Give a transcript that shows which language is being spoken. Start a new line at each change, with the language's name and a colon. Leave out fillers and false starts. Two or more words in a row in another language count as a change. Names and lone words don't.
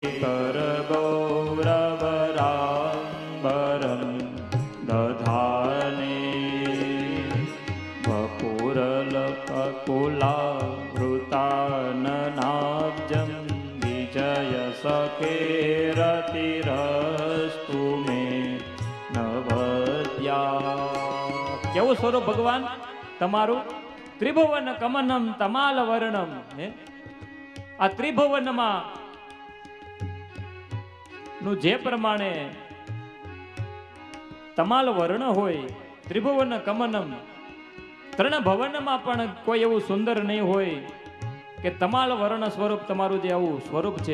Sanskrit: कर गौरवराम्बरं दधाने वपुरलककुलावृताननाब्जं विजय सखेरतिरस्तु मे नवद्या।
Gujarati: કેવું સ્વરૂપ ભગવાન તમારું?
Sanskrit: त्रिभुवन कमनम तमाल वर्णम.
Gujarati: આ ત્રિભુવનમાં નું જે પ્રમાણે તમાલ વર્ણ હોય,
Sanskrit: त्रिभुवन कमनम,
Gujarati: ત્રણ ભવનમાં પણ કોઈ એવું સુંદર નહીં હોય કે તમાલ વર્ણ સ્વરૂપ તમારું જે આવું સ્વરૂપ છે.